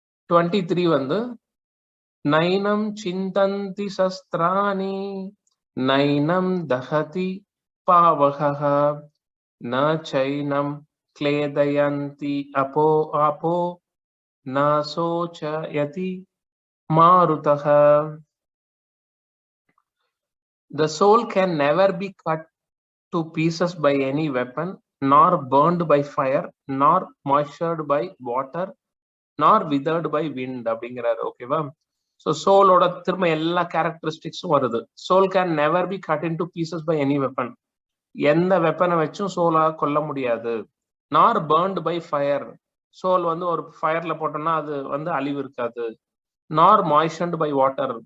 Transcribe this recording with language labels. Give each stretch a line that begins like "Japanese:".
Sanskrit: 23 வந்து நைனம் சிந்தந்தி சஸ்திராணி நைனம் தஹதி பாவகஹ ந சைனம் க்லேதயந்தி அப்போ ஆபோ ந சோச்சயதி மாருதஹ.
English: The soul can never be cut to pieces by any weapon, nor burned by fire, nor moistured by water, nor withered by wind
Tamil: அப்படிங்கிறாரு. ஓகேவா? So சோலோட திரும்ப எல்லா கேரக்டரிஸ்டிக்ஸும் வருது.
English: Soul can never be cut in to pieces by any weapon.
Tamil: எந்த வெப்பனை வச்சும் சோலா கொல்ல முடியாது.
English: Nor burnt by fire.
Tamil: சோல் வந்து ஒரு ஃபயர்ல போட்டோம்னா அது வந்து அழிவு இருக்காது.
English: Nor moistened by water.